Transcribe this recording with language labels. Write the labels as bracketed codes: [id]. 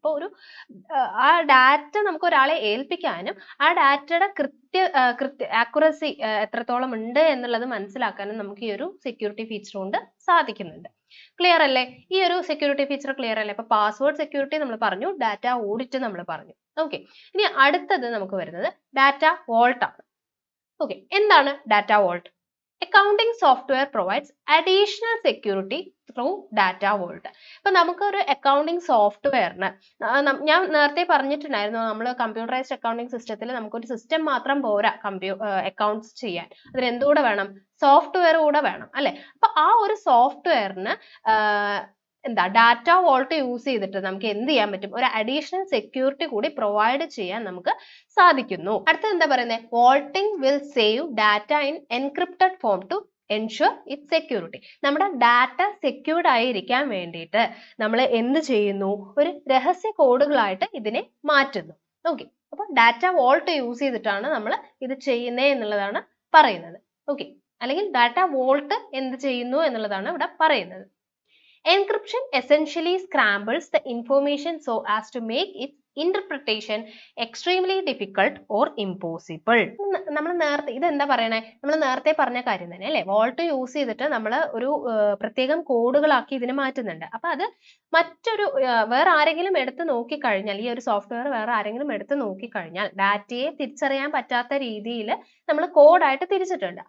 [ml] ഇപ്പോൾ ഒരു ആ ഡാറ്റ നമുക്ക് ഒരാളെ ഏൽപ്പിക്കാനും ആ ഡാറ്റയുടെ ആക്യുറസി എത്രത്തോളം ഉണ്ട് എന്നുള്ളത് മനസ്സിലാക്കാനും നമുക്ക് ഈ ഒരു സെക്യൂരിറ്റി ഫീച്ചർ കൊണ്ട് സാധിക്കുന്നുണ്ട്. ക്ലിയർ അല്ലേ? ഈ ഒരു സെക്യൂരിറ്റി ഫീച്ചർ ക്ലിയർ അല്ലേ? അപ്പൊ പാസ്വേഡ് സെക്യൂരിറ്റി നമ്മൾ പറഞ്ഞു, ഡാറ്റ ഓഡിറ്റ് നമ്മൾ പറഞ്ഞു. ഓക്കെ, ഇനി അടുത്തത് നമുക്ക് വരുന്നത് ഡാറ്റ വോൾട്ട് ആണ്. ഓക്കെ, എന്താണ് data volt? [en] Accounting software provides additional security through data vault. [ml] ഇപ്പൊ നമുക്കൊരു അക്കൗണ്ടിങ് സോഫ്റ്റ്വെയറിന് ഞാൻ നേരത്തെ പറഞ്ഞിട്ടുണ്ടായിരുന്നു, നമ്മൾ കമ്പ്യൂട്ടറൈസ്ഡ് അക്കൗണ്ടിങ് സിസ്റ്റത്തിൽ നമുക്കൊരു സിസ്റ്റം മാത്രം പോരാ അക്കൗണ്ട്സ് ചെയ്യാൻ, അതിന് എന്തുകൂടെ വേണം? സോഫ്റ്റ്വെയർ കൂടെ വേണം അല്ലെ? അപ്പൊ ആ ഒരു സോഫ്റ്റ്വെയറിന് ഡാറ്റ വോൾട്ട് യൂസ് ചെയ്തിട്ട് നമുക്ക് എന്ത് ചെയ്യാൻ പറ്റും? ഒരു അഡീഷണൽ സെക്യൂരിറ്റി കൂടി പ്രൊവൈഡ് ചെയ്യാൻ നമുക്ക് സാധിക്കുന്നു. അടുത്ത എന്താ പറയുന്നത്? [en] Vaulting will save data in encrypted form to ensure it security. [ml] നമ്മുടെ ഡാറ്റ സെക്യൂർഡ് ആയിരിക്കാൻ വേണ്ടിയിട്ട് നമ്മൾ എന്ത് ചെയ്യുന്നു? ഒരു രഹസ്യ കോഡുകളായിട്ട് ഇതിനെ മാറ്റുന്നു. ഓക്കെ, അപ്പൊ ഡാറ്റ വോൾട്ട് യൂസ് ചെയ്തിട്ടാണ് നമ്മൾ ഇത് ചെയ്യുന്നത് എന്നുള്ളതാണ് പറയുന്നത്. ഓക്കെ, അല്ലെങ്കിൽ ഡാറ്റ വോൾട്ട് എന്ത് ചെയ്യുന്നു എന്നുള്ളതാണ് ഇവിടെ പറയുന്നത്. [en] Encryption essentially scrambles the information so as to make its interpretation extremely difficult or impossible. [ml] നമ്മൾ നേരത്തെ ഇതെന്താ പറയണേ? നമ്മൾ നേരത്തെ പറഞ്ഞ കാര്യം തന്നെ അല്ലേ? വോൾട്ട് യൂസ് ചെയ്തിട്ട് നമ്മൾ ഒരു പ്രത്യേകം കോഡുകളാക്കി ഇതിനെ മാറ്റുന്നുണ്ട്. അപ്പൊ അത് മറ്റൊരു വേറെ ആരെങ്കിലും എടുത്ത് നോക്കിക്കഴിഞ്ഞാൽ, ഈ ഒരു സോഫ്റ്റ്വെയർ വേറെ ആരെങ്കിലും എടുത്ത് നോക്കിക്കഴിഞ്ഞാൽ ഡാറ്റയെ തിരിച്ചറിയാൻ പറ്റാത്ത രീതിയിൽ നമ്മൾ കോഡായിട്ട് തിരിച്ചിട്ടുണ്ട്.